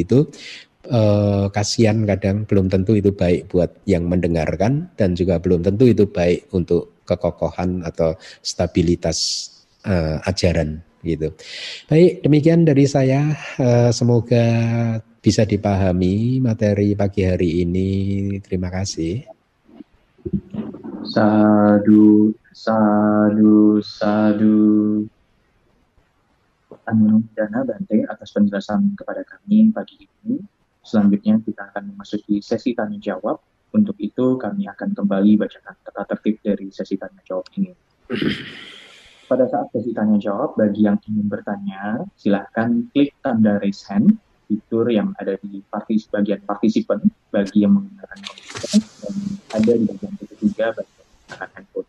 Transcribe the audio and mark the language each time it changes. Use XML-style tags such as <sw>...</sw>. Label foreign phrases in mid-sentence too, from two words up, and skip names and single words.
<id>Itu kasihan, kadang belum tentu itu baik buat yang mendengarkan, dan juga belum tentu itu baik untuk kekokohan atau stabilitas ajaran gitu. Baik, demikian dari saya. Semoga bisa dipahami materi pagi hari ini. Terima kasih.</id> <pi>Sadu, sadu, sadu.</pi> <id>Anumodana Bante atas penjelasan kepada kami pagi ini. Selanjutnya kita akan memasuki sesi tanya jawab. Untuk itu kami akan kembali bacakan tata tertib dari sesi tanya jawab ini. Pada saat sesi tanya jawab, bagi yang ingin bertanya, silahkan klik tanda</id> <en>raise hand,</en> <id>fitur yang ada di bagian partisipan bagi yang menggunakan komputer, dan ada di bagian ketiga bagi yang menggunakan handphone.</id>